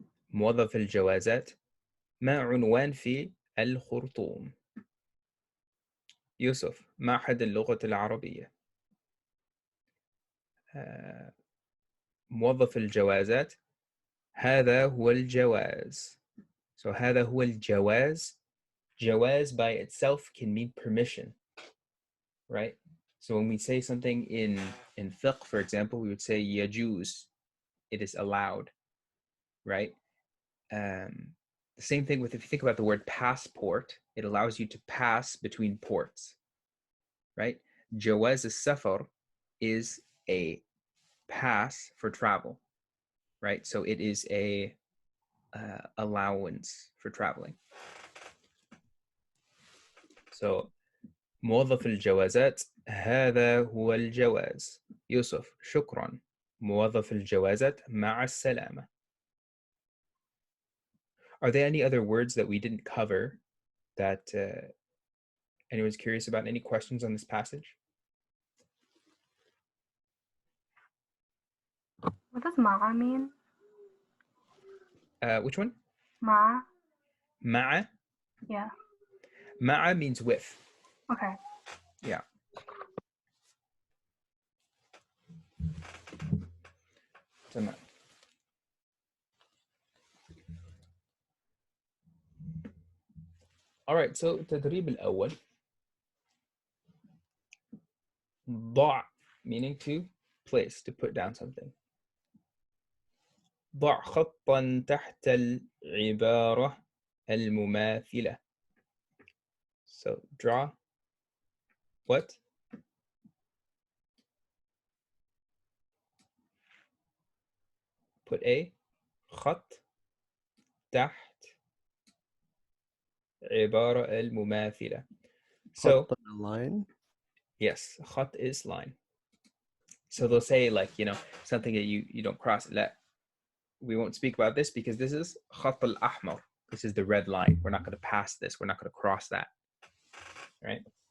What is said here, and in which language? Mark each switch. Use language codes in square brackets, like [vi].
[ar] موظف الجوازات. ما عنوان في الخرطوم؟ يوسف معهد اللغة العربية. موظف الجوازات. هذا هو الجواز. So هذا هو الجواز. [en] Jawaz by itself can mean permission, right? So when we say something in fiqh, for example, we would say yajuz, it is allowed, right? The same thing with, if you think about the word passport, it allows you to pass between ports, right? Jawaz al-safar is a pass for travel, right? So it is a allowance for traveling. [ar] So موظف الجوازات هذا هو الجواز. يوسف شكرا. موظف الجوازات مع السلامة. [en] Are there any other words that we didn't cover that anyone's curious about? Any questions on this passage? What does ma'a mean? Which one? Ma'a? Ma'a? Yeah. Ma'a means with. Okay. Yeah. [ar] تمام. [en] All right, so التدريب الأول. ضع meaning to place, to put down something. [ar] ضع خطا تحت العبارة المماثلة. [en] So draw what? [ar] Put a خط تحت عبارة المماثلة. [en] So خط line. yes, خط is line. So they'll say, like, you know, something that you don't cross. We won't speak about this because this is خط الأحمر. This is the red line. We're not going to pass this. We're not going to cross that. Right?